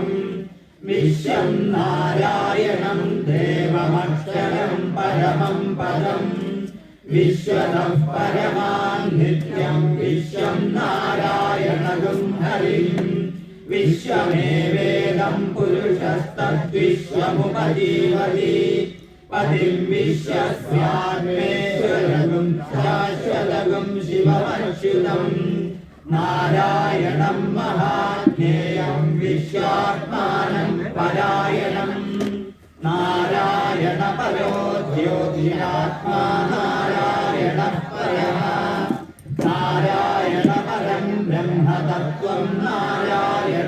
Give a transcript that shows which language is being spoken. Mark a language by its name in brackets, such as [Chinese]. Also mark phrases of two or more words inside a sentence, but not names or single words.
[Sanskrit] विश्वं नारायणं देवमक्षरं परमं पदम् विश्वतः परमान् नित्यं विश्वं नारायणगुं हरिं विश्वमेवेदं पुरुषस्तद्विश्वमुपजीवति पतिं विश्वस्यात्मेश्वरगुं शाश्वतगुं शिवमच्युतं നാരായണം മഹാജ്ഞേയം വിശ്വാത്മാനം പരായണം നാരായണ പരോ ജ്യോതിരാത്മാ നാരായണ പരഃ നാരായണ പരം ബ്രഹ്മതത്വം നാരായണ